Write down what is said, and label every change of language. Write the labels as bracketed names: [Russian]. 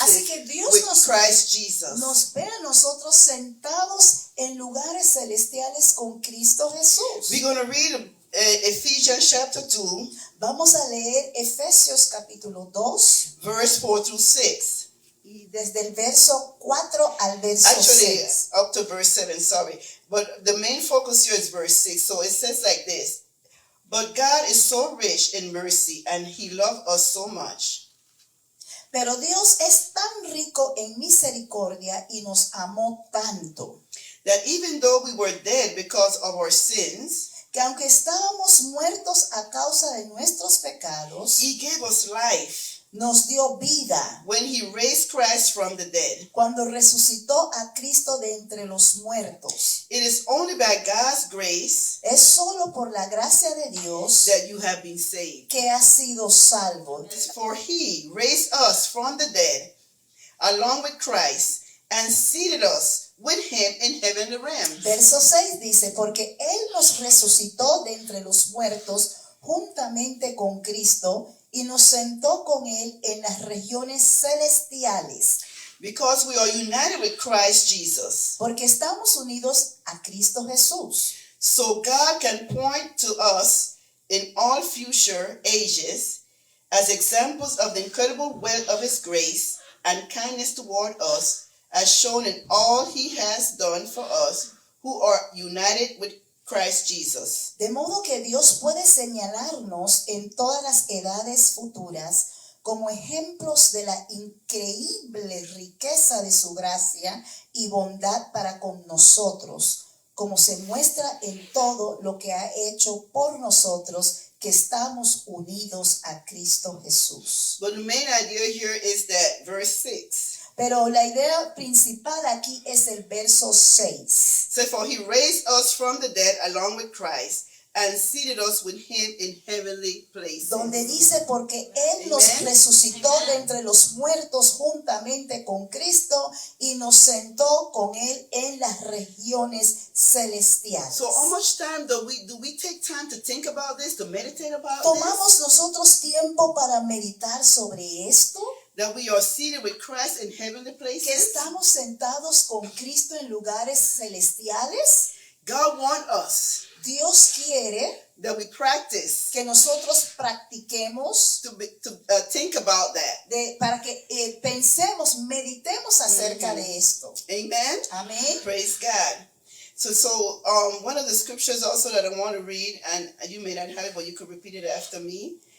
[Spanish] Así que Dios [English] with Christ Jesus. [Spanish] Nos ve a nosotros sentados en lugares celestiales con Cristo Jesús. [English] We're going to read Ephesians chapter 2. [Spanish] Vamos a leer Efesios capítulo 2. [English] Verse 4 through 6. [Spanish] Y desde el verso 4 al verso 6. [English] Up to verse 7, sorry. But the main focus here is verse 6. So it says like this. But God is so rich in mercy and he loved us so much. [Spanish] Pero Dios es tan rico en misericordia y nos amó tanto. [English] That even though we were dead because of our sins, [Spanish] que aunque estábamos muertos a causa de nuestros pecados, [English] he gave us life. [Spanish] Nos dio vida. [English] When he raised Christ from the dead. [Spanish] Cuando resucitó a Cristo de entre los muertos. [English] It is only by God's grace. [Spanish] Es solo por la gracia de Dios. [English] That you have been saved. [Spanish] Que has sido salvo. [English] For he raised us from the dead along with Christ and seated us with him in heavenly realms. [Spanish] Verso 6 dice, porque él nos resucitó de entre los muertos juntamente con Cristo y nos sentó con él en las regiones celestiales. [English] Because we are united with Christ Jesus. [Spanish] Porque estamos unidos a Cristo Jesús. [English] So God can point to us in all future ages as examples of the incredible wealth of his grace and kindness toward us, as shown in all he has done for us who are united with Christ Jesus. [Spanish] De modo que Dios puede señalarnos en todas las edades futuras como ejemplos de la increíble riqueza de su gracia y bondad para con nosotros, como se muestra en todo lo que ha hecho por nosotros que estamos unidos a Cristo Jesús. [English] But the main idea here is that verse 6. [Spanish] Pero la idea principal aquí es el verso 6. [English] So, for he raised us from the dead along with Christ and seated us with him in heavenly places. [Spanish] Donde dice, porque Él nos [English] Amen. [Spanish] resucitó de entre los muertos juntamente con Cristo y nos sentó con Él en las regiones celestiales. [English] So how much time do we take time to think about this, to meditate about this? [Spanish] ¿Tomamos nosotros tiempo para meditar sobre esto? [English] That we are seated with Christ in heavenly [Spanish] ¿Que [English] places? [Spanish] estamos sentados con Cristo en lugares celestiales? [English] God wants us [Spanish] Dios quiere [English] that we practice [Spanish] que nosotros practiquemos [English] to think about that. [Spanish] para que pensemos, meditemos acerca de esto. [English] Amen? [Spanish] Amén. [English] Praise God. So one of the scriptures also that I want to read, and you may not have it, but you could repeat it after me.